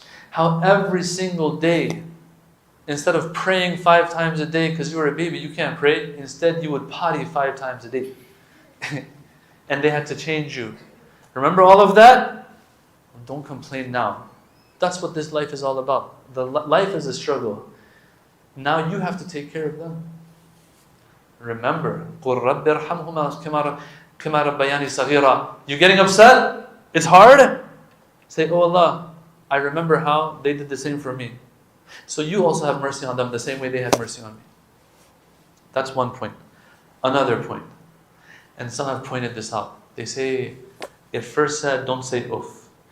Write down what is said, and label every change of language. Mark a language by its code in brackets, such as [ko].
[en] How every single day, instead of praying 5 times a day because you were a baby, you can't pray. Instead, you would potty 5 times a day. And they had to change you. Remember all of that? Don't complain now. That's what this life is all about. Life is a struggle. Now you have to take care of them. Remember, [ar] قُلْ رَبِّ ارْحَمْهُمَا كَمَا رَبَّيَانِي صَغِيرًا. [en] You getting upset? It's hard? Say, oh Allah, I remember how they did the same for me. So you also have mercy on them the same way they had mercy on me. That's one point. Another point. And some have pointed this out. They say, it first said, don't say oof.